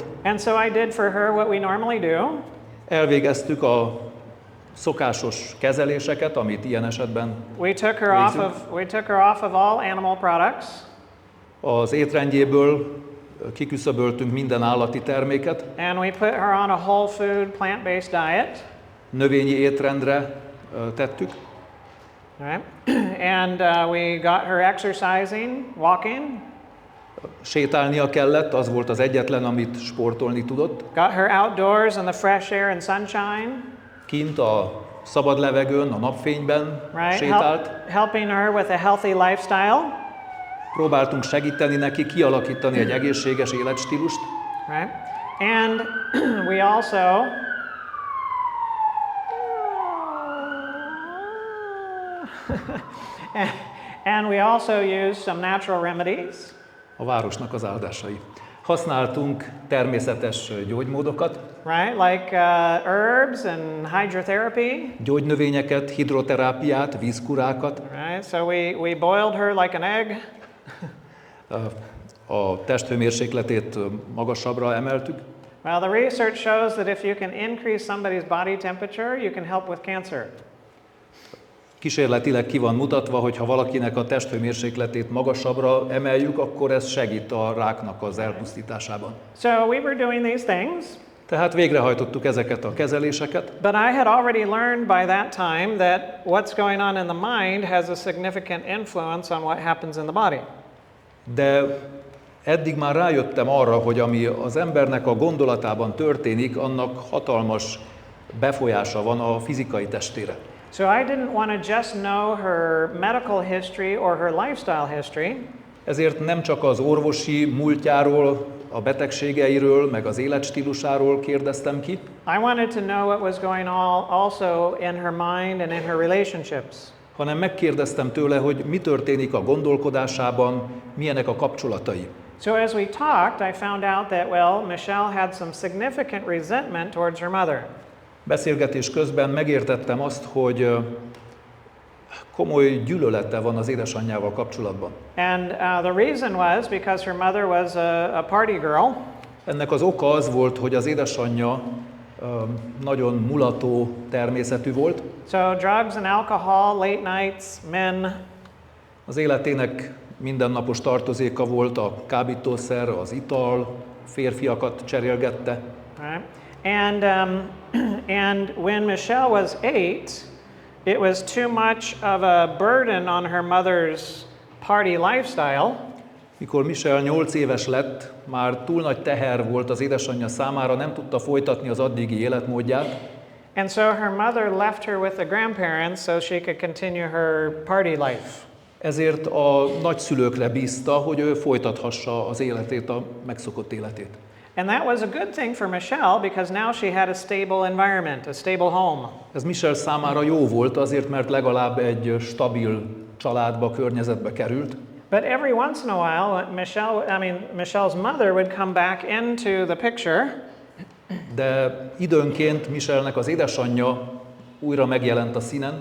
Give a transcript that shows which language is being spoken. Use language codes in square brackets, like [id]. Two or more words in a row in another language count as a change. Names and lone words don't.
[en] And so I did for her what we normally do. [hu] Elvégeztük a szokásos kezeléseket, amit ilyen esetben [en] We took her off of all animal products. [hu] az étrendjéből kiküszöböltünk minden állati terméket, [en] And we put her on a whole food, plant-based diet. [hu] növényi étrendre tettük, [en] Right? And we got her exercising, walking, [hu] sétálnia kellett, az volt az egyetlen, amit sportolni tudott. [en] got her outdoors in the fresh air and sunshine, [hu] Kint a szabad levegőn, a napfényben [en] right? [hu] sétált. [en] Helping her with a healthy lifestyle, [hu] Próbáltunk segíteni neki kialakítani egy egészséges életstílust, [en] right? And we also used some natural remedies. [hu] a városnak az áldásai. Használtunk természetes gyógymódokat, [en] Right, like herbs and hydrotherapy. [hu] gyógynövényeket, hidroterápiát, vízkurákat. [en] Right, so we boiled her like an egg. [hu] A testhőmérsékletét magasabbra emeltük. [en] Well, the research shows that if you can increase somebody's body temperature, you can help with cancer. [hu] Kísérletileg ki van mutatva, hogy ha valakinek a testhőmérsékletét magasabbra emeljük, akkor ez segít a ráknak az elpusztításában. [en] So we were doing these things. [hu] Tehát végrehajtottuk ezeket a kezeléseket, [en] But I had already learned by that time that what's going on in the mind has a significant influence on what happens in the body. [hu] de eddig már rájöttem arra, hogy ami az embernek a gondolatában történik, annak hatalmas befolyása van a fizikai testére. [en] So I didn't want to just know her medical history or her lifestyle history. [hu] Ezért nem csak az orvosi múltjáról, a betegségeiről, meg az életstílusáról kérdeztem ki, [en] I wanted to know what was going on also in her mind and in her relationships. [hu] hanem megkérdeztem tőle, hogy mi történik a gondolkodásában, milyenek a kapcsolatai. [en] So as we talked, I found out that, Michelle had some significant resentment towards her mother. [hu] Beszélgetés közben megértettem azt, hogy komoly gyűlölete van az édesanyjával kapcsolatban. [en] And the reason was because her mother was a party girl. [hu] Ennek az oka az volt, hogy az édesanyja nagyon mulató természetű volt. [en] So drugs and alcohol, late nights, men. [hu] Az életének mindennapos tartozéka volt a kábítószer, az ital, férfiakat cserélgette. [en] Right? And when Michelle was 8, it was too much of a burden on her mother's party lifestyle. [hu] Mikor Michelle 8 éves lett, már túl nagy teher volt az édesanyja számára, nem tudta folytatni az addigi életmódját. [en] And so her mother left her with the grandparents so she could continue her party life. [hu] Ezért a nagyszülőkre bízta, hogy ő folytathassa az életét, a megszokott életét. [en] And that was a good thing for Michelle because now she had a stable environment, a stable home. [hu] Ez Michelle számára jó volt azért, mert legalább egy stabil családba, környezetbe került. [en] But every once in a while, Michelle's mother would come back into the picture. [hu] De időnként Michellenek az édesanyja újra megjelent a színen.